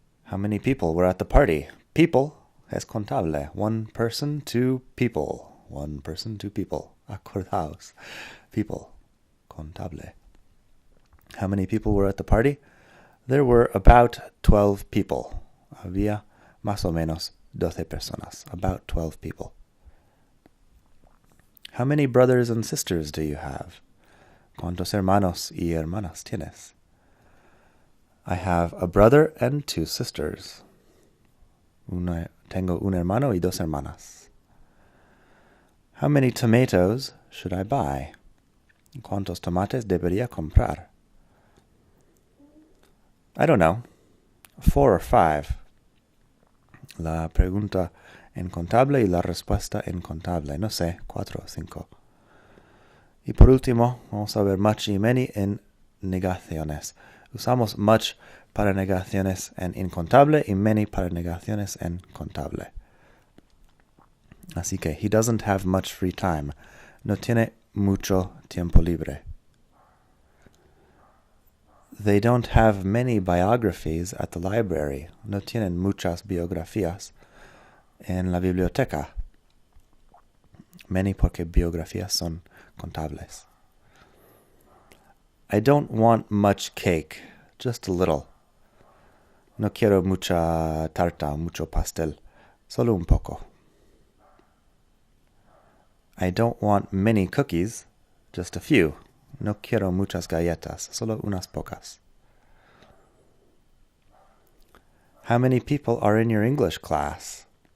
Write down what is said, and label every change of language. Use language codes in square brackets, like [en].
[en] How many people were at the party? People [es] es contable. [en] 1 person, 2 people. 1 person, 2 people. [es] Acordaos. [en] People. Contable. How many people were at the party? There were about 12 people. [es] Había más o menos 12 personas. [en] About 12 people. How many brothers and sisters do you have? [es] ¿Cuántos hermanos y hermanas tienes? [en] I have a brother and 2 sisters. [es] Tengo un hermano y 2 hermanas. [en] How many tomatoes should I buy? [es] ¿Cuántos tomates debería comprar? [en] I don't know. 4 or 5. [es] La pregunta en contable y la respuesta en contable. No sé, 4 o 5. Y por último, vamos a ver much y many en negaciones. Usamos much para negaciones en incontable y many para negaciones en contable. Así que, [en] he doesn't have much free time. [es] No tiene mucho tiempo libre. [en] They don't have many biographies at the library. [es] No tienen muchas biografías en la biblioteca. Many porque biografías son contables. [en] I don't want much cake, just a little. [es] No quiero mucha tarta, mucho pastel, solo un poco. [en] I don't want many cookies, just a few. [es] No quiero muchas galletas, solo unas pocas. [en] How many people are in your English class?